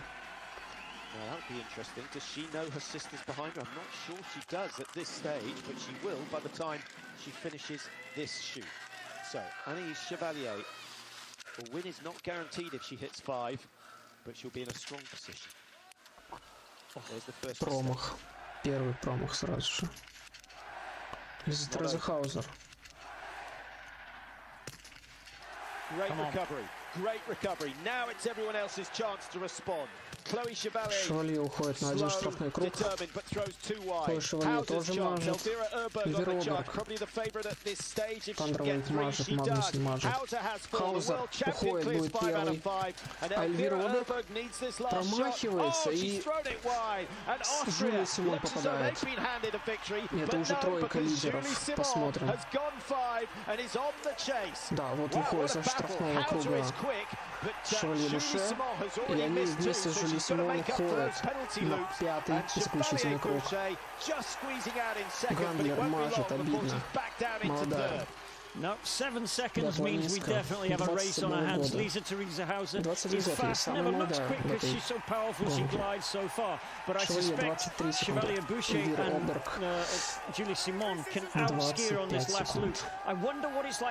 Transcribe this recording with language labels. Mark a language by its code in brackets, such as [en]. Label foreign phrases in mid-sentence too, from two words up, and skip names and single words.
[en] Now, that would be interesting. Does she know her sister's behind her? I'm not sure she does at this stage, but she will by the time she finishes this shoot. So, Anaïs Chevalier, a win is not guaranteed if she hits 5, but she'll be in a strong position. There's the first [ru] промах. Первый промах сразу же. Лиза Розенхаузер. [en] Great recovery. Great recovery. Now it's everyone else's chance to respond. [ru] Chloe Chevalier уходит на один штрафной круг. Chloe Chevalier тоже мажет. Эльвира Оберг. Тандервуд мажет, Магнуссон мажет. Хаузер уходит, будет первый. А Эльвира Оберг промахивается, и Жюли Симон попадает. И это уже тройка лидеров. Посмотрим. Да, вот выходит со штрафного круга Chevalier Boucher, и они вместе с Жюли Симон уходят на 5-й заключительный круг. Гандлер мажет, обидно. Молодая. [en] No, 7 seconds means we definitely have a race on our hands. Lisa Theresa Hauser is fast, never looks quick because she's so powerful, she glides so far. But I suspect Chevalier Boucher and Julie Simon can outski her on this last loop. I wonder what it's like.